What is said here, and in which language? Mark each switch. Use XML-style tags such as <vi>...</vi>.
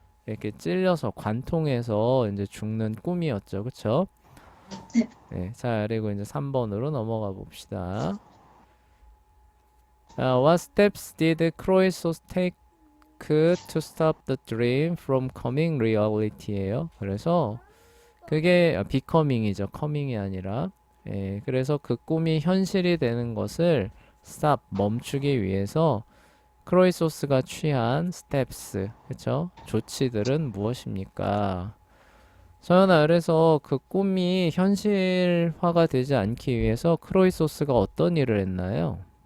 <ko>이렇게 찔려서 관통해서 이제 죽는 꿈이었죠. 그쵸? 네. 네, 자, 그리고 이제 3번으로 넘어가 봅시다.</ko> <en>What steps did Croesus take to stop the dream from coming reality예요.</en> <ko>그래서 그게 becoming이죠. coming이 아니라. 그래서 그 꿈이 현실이 되는 것을 stop, 멈추기 위해서 크로이소스가 취한 스텝스, 그쵸? 조치들은 무엇입니까? 서연아, 그래서 그 꿈이 현실화가 되지 않기 위해서 크로이소스가 어떤 일을 했나요?</ko>